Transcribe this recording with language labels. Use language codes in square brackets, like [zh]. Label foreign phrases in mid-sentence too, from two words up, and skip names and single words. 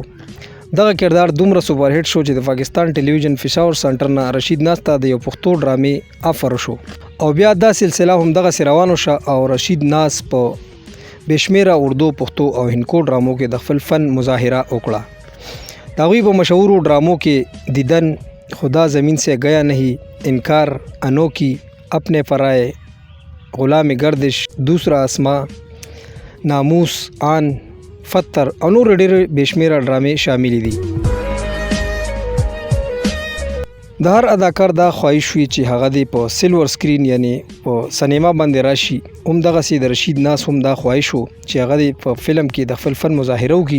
[ps] دغه کردار دومره [en] super hit [ps] شو چې د پاکستان ټلویزیون پېښور سنټر نه رشید ناز ته د یو پښتو ډرامې افر شو او بیا دا سلسله هم دغه روانه شو او رشید ناز په بشمیره اردو، پښتو او هندکو ډرامو کې د خپل فن مظاهره وکړه. د هغوی په مشهورو ډرامو کې دیدن، خدا زمین سے گیا نہیں، انکار، انوکھی، اپنے پرائے، غلام گردش، دوسرا اسماء، ناموس، آن، فتر او نور ډېر بشمیره ډرامې شاملې دي. د هر اداکار دا خواهش وي چې هغه دی په [en] silver screen [ps] یعنی په سینما باندې راشي. همدغسې د رشید ناز هم دا خواهش و چې هغه دی په فلم کې د خپل فن مظاهره وکړي.